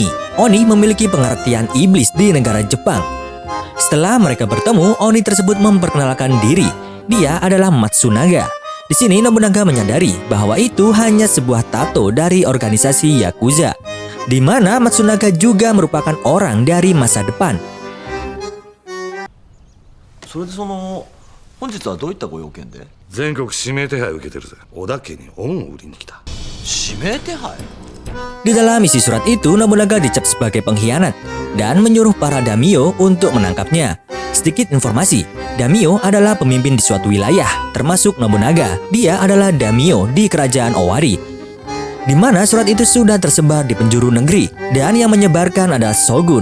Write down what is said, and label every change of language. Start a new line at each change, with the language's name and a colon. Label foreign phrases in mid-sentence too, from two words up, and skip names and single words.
Indonesian: Oni memiliki pengertian iblis di negara Jepang. Setelah mereka bertemu, Oni tersebut memperkenalkan diri. Dia adalah Matsunaga. Di sini Nobunaga menyadari bahwa itu hanya sebuah tato dari organisasi Yakuza, di mana Matsunaga juga merupakan orang dari masa depan.
Japanese: 本日はどういったご用件で？全国指名手配受けてるぜ。小田家に恩を売りに来た。指名手配？
Indonesian: Di dalam isi surat itu, Nobunaga dicap sebagai pengkhianat dan menyuruh para daimyo untuk menangkapnya. Sedikit informasi, daimyo adalah pemimpin di suatu wilayah, termasuk Nobunaga. Dia adalah daimyo di kerajaan Owari, di mana surat itu sudah tersebar di penjuru negeri, dan yang menyebarkan adalah Shogun.